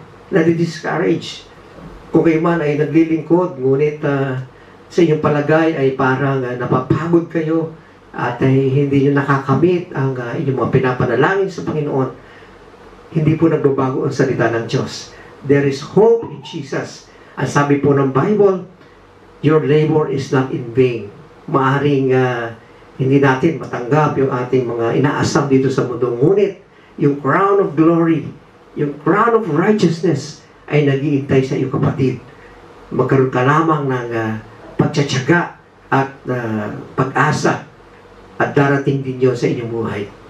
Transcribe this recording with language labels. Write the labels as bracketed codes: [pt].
[tl] nadi-discourage. Kung kayo man ay naglilingkod, ngunit sa inyong palagay ay parang napapagod kayo at hindi nyo nakakamit ang inyong mga pinapanalangin sa Panginoon, hindi po nagbabago ang salita ng Diyos. [en] There is hope in Jesus. [tl] Ang sabi po ng Bible, [en] your labor is not in vain. [tl] Maaring hindi natin matanggap yung ating mga inaasam dito sa mundo. Ngunit, yung [en] crown of glory, [tl] yung [en] crown of righteousness [tl] ay nag-iintay sa iyo, kapatid. Magkaroon ka lamang ng pagtsatsaga at pag-asa at darating din yun sa inyong buhay.